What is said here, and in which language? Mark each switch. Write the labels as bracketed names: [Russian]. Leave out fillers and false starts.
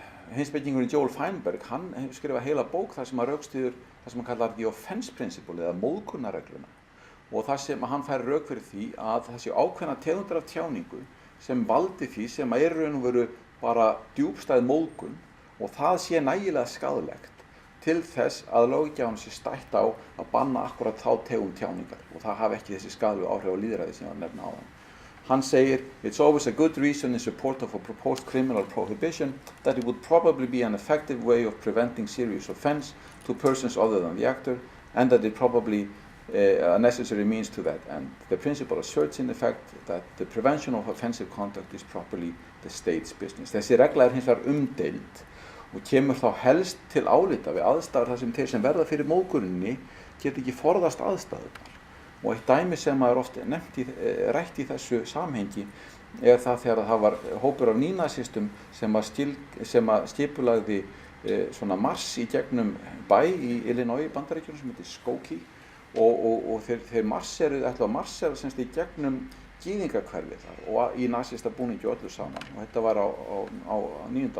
[Icelandic] Heimspekingurinn Joel Feinberg, hann skrifaði heila bók þar sem að rökstyður það sem hann kallar the offense principle eða móðgunarregluna og það sem hann fær rök fyrir því að það sé ákveðna tegundir af tjáningu sem valdi því sem að raun og veru bara djúpstæð móðgun og það sé nægilega skaðlegt til þess að löggjafinn sé stætt á að banna akkurat þá tegund tjáningar og það hafi ekki þessi skaðlegu áhrif á lýðræði sem var nefna áðan. Hann segir, [English] it's always a good reason in support of a proposed criminal prohibition that it would probably be an effective way of preventing serious offense to persons other than the actor and that it probably a necessary means to that end. The principle asserts in effect that the prevention of offensive conduct is properly the state's business. [Icelandic] Þessi regla hins vegar umdeild og kemur þá helst til álita við aðstæður þar sem þeir sem verða fyrir móðguninni geta ekki forðast aðstæðurnar. Og eitt dæmi sem er oft rætt í þessu samhengi það þegar það var hópur af nýnasistum sem að skipulagði svona mars í gegnum bæ í Illinois Bandaríkjunum sem heitir Skokie og þeir ætla að marsera semst í gegnum gyðingahverfið þar og í nasista búningi öllu saman og þetta var á 9.